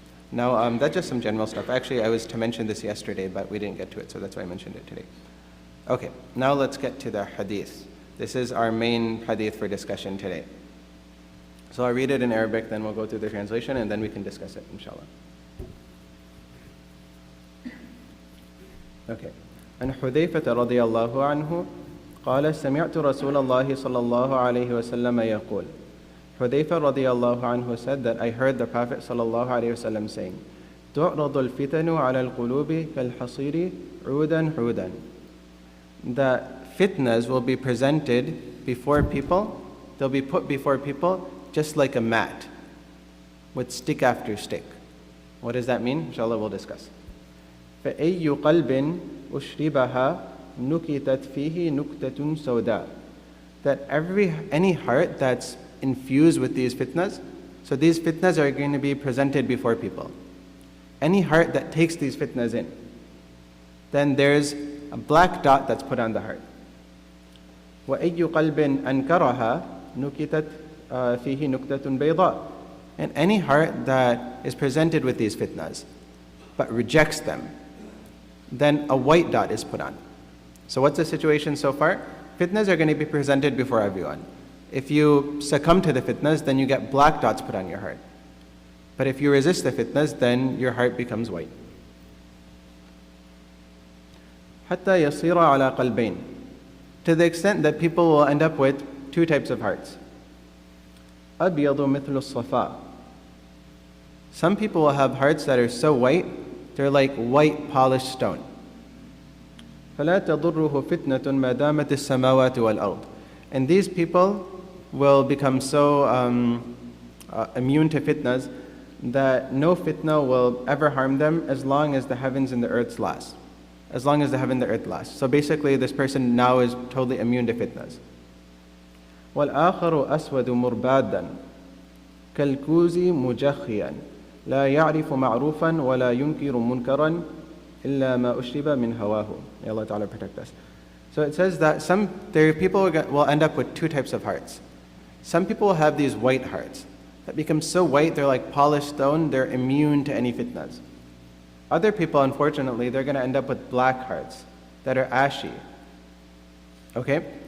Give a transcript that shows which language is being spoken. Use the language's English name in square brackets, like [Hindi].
[English] Now, that's just some general stuff. Actually, I was to mention this yesterday, but we didn't get to it, so that's why I mentioned it today. Okay, now let's get to the hadith. This is our main hadith for discussion today. So I'll read it in Arabic, then we'll go through the translation, and then we can discuss it, inshallah. Okay. [Arabic] عن حذيفة رضي الله عنه قال سمعت رسول الله صلى الله عليه وسلم يقول. [English] Hudayfa [Arabic] radiallahu anhu [English] said that I heard the Prophet [Arabic] sallallahu alayhi wasallam [English] saying, [Arabic] تعرض الفتن على القلوب كالحصير عودا عودا. [English] That fitnas will be presented before people, they'll be put before people just like a mat, with stick after stick. What does that mean? Inshallah, we'll discuss. [Arabic] فأي قلب أشربها نكتت فيه نكتة سوداء. [English] That any heart that's infused with these fitnas, so these fitnas are going to be presented before people. Any heart that takes these fitnas in, then there's a black dot that's put on the heart. [Arabic] وأي قلب أنكرها نكتت فيه نكتة بيضاء. [English] And any heart that is presented with these fitnas, but rejects them, then a white dot is put on. So what's the situation so far? Fitnas are going to be presented before everyone. If you succumb to the fitnas, then you get black dots put on your heart. But if you resist the fitnas, then your heart becomes white. [Arabic] حتى يصير على قلبين. [English] To the extent that people will end up with two types of hearts. [Arabic] أبيض مثل الصفاء. [English] Some people will have hearts that are so white, they're like white polished stone. [Arabic] فلا تضره فتنة ما دامت السماوات والأرض. [English] And these people will become so immune to fitnas that no fitna will ever harm them as long as the heavens and the earth last. As long as the heaven and the earth last. So basically this person now is totally immune to fitnas. [Arabic] والآخر أسود مربادا كالكوز مجخيا لا يعرف معروفا ولا ينكر منكرا إلا ما أشرب من هواه. [English] May Allah Ta'ala protect us. So it says that people will end up with two types of hearts. Some people will have these white hearts that become so white they're like polished stone, they're immune to any fitnas. Other people, unfortunately, they're going to end up with black hearts that are ashy. Okay?